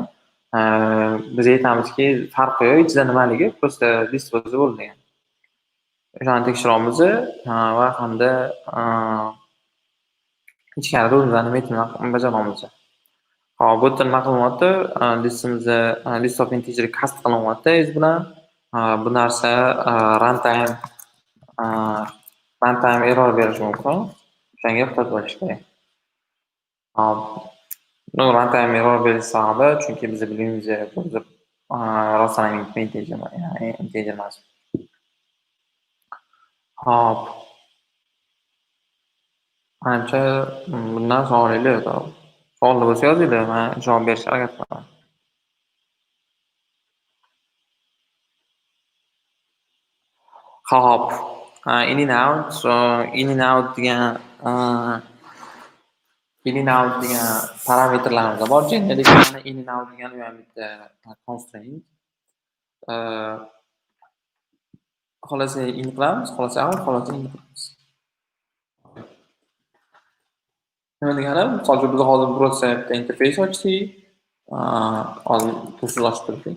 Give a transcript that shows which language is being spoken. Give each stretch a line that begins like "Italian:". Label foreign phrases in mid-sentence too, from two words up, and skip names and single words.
Uzbek: Biz aytamizki, farqi yo'q, ichida nimaligi, просто list bo'lsa bo'ldi degan. O'shani tekshiramiz va hamda ichkarida o'zimizning metodni bajaramiz. Hop, bu nima qilyapti? Listimizda
English: list of integer
Uzbek: cast qilinyapti is bilan. Bu narsa a, runtime error berishi mumkin. O'shanga ehtiyot bo'lish kerak. Hop, runtime error berish sababi chunki biz bilganimizcha o'zi rostlangan integer emas. Hop, manimcha bundan savolinglar yo'q. Savollar bo'lsa yozinglar, men javob berishga harakat qilaman. Hop,
English: in and out, in and out
Uzbek: degan parametrlarimiz bor.
English: Generic in and out
Uzbek: degani ham bitta
English: constraint.
Uzbek: Xolos in qilamiz, xolos out, xolos in qilamiz. Nima degani? Misol uchun biz hozir birorta bitta interfays ochdik. Hozir tursiz ochib turdik.